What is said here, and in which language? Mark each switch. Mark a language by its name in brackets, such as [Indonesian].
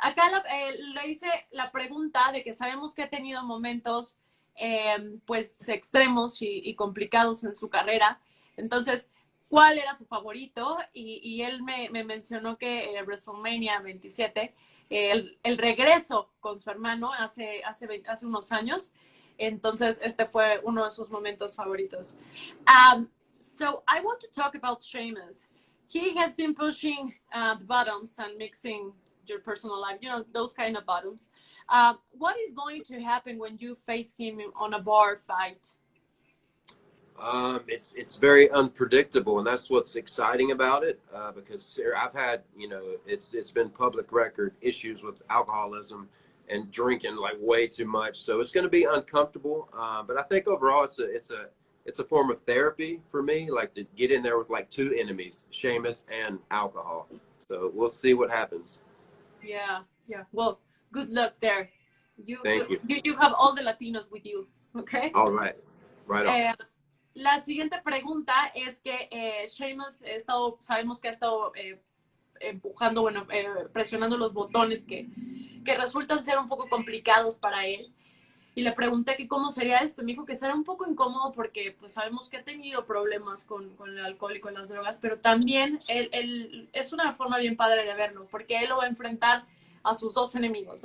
[Spanish] Acá le hice la pregunta de que sabemos que ha tenido momentos pues extremos y complicados en su carrera. Entonces, ¿cuál era su favorito? Y él me mencionó que WrestleMania 27, el regreso con su hermano hace unos años. Entonces, este fue uno de sus momentos favoritos. [English] So, I want to talk about Sheamus. He has been pushing the bottoms and mixing your personal life, you know, those kind of bottoms. What is going to happen when you face him on a bar fight? It's very unpredictable, and that's what's exciting about it. Because I've had, it's been public record issues with alcoholism and drinking like way too much. So it's going to be uncomfortable. But I think overall, it's a form of therapy for me, like to get in there with like two enemies, Seamus and alcohol. So we'll see what happens. Yeah, yeah. Well, good luck there. Thank you. You have all the Latinos with you, okay? All right. Right on. [Spanish] La siguiente pregunta es que Seamus sabemos que ha estado empujando, bueno, presionando los botones que resultan ser un poco complicados para él. Y le pregunté que cómo sería esto. Me dijo que será un poco incómodo porque pues sabemos que ha tenido problemas con el alcohol y con las drogas, pero también él es una forma bien padre de verlo, porque él lo va a enfrentar a sus dos enemigos.